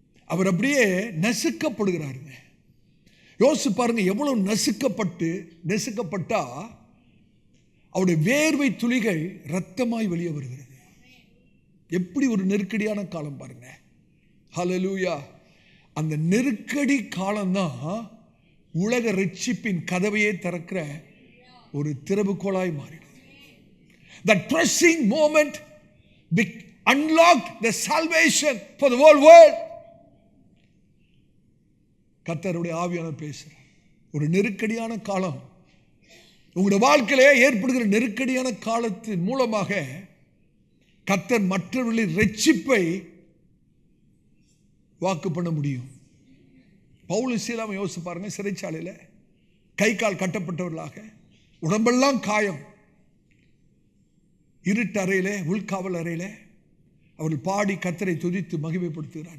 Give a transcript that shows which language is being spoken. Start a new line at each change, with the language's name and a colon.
Tamil: அவர் அப்படியே நசுக்கப்படுகிறாருங்க. யோசிச்சு பாருங்க, எவ்வளவு நசுக்கப்பட்டா அவருடைய வேர்வை துளிகள் இரத்தமாய் வெளியே வருகிறது. எப்படி ஒரு நெருக்கடியான காலம் பாருங்க. ஹல்லேலூயா. அந்த நெருக்கடி காலம்தான் உலக ரட்சிப்பின் கதவையே திறக்கிற ஒரு திறவுகோலாய் மாறிடுது.
English: That pressing moment unlocked the salvation for the whole world.
Tamil: கர்த்தருடைய ஆவியானவர் பேசுறார். ஒரு நெருக்கடியான காலம் உங்களுடைய வாழ்க்கையிலே ஏற்படுகிற நெருக்கடியான காலத்தின் மூலமாக கர்த்தர் மற்றவர்களின் ரட்சிப்பை வாக்கு பண்ண முடியும். பவுலும் சீலாவும் யோசிச்சு பாருங்க. சிறைச்சாலையில் கை கால் கட்டப்பட்டவர்களாக, உடம்பெல்லாம் காயம், இருட்டு அறையிலே, உள்காவல் அறையிலே அவர்கள் பாடி கர்த்தரை துதித்து மகிமைப்படுத்துகிறார்.